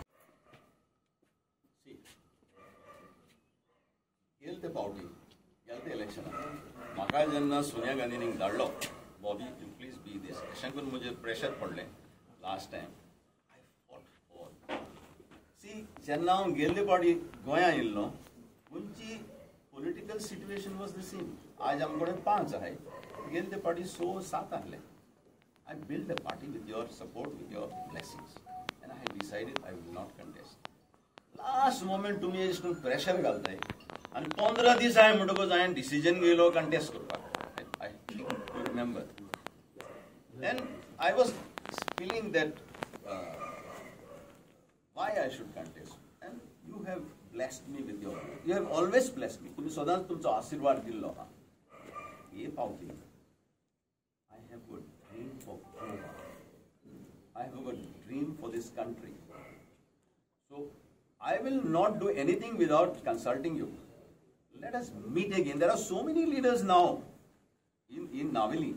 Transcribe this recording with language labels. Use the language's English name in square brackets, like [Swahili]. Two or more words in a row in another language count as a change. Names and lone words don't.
[Konkani] गेल ते फावटी गेल ते इलेक्शनाक म्हाका जेन्ना सोनिया गांधीनी धाडलो बॉबी [English] you please be [Konkani] दीस अशें करून म्हजेर प्रेशर पडलें [English] last time I fought for C [Konkani] जेन्ना हांव गेल्ले फावटी गोंयांत येयल्लो गोंयची [English] political situation was the same [Konkani] आज आमचे कडेन 5 आहाय गेल्ले ते फावटी 6-7 आहले [English] I built a party with your support, with your blessings, and I have decided I will not contest. Last moment to me is to pressure [Konkani] घालताय आणि 15 दीस हांवें म्हणटकूच हांवें डिसिजन घेयलो कंटेस्ट करपाक. [English] I think you remember. Then I was feeling that why I should contest, and you have blessed me with your. You have always blessed me. [Konkani] तुम्ही सदांच तुमचो आशीर्वाद दिल्लो हा. हे पावटी [English] I have got dream for Goa. I have got dream for this country. So I will not do anything without consulting you. Let us meet again. There are so many leaders now in Naveli.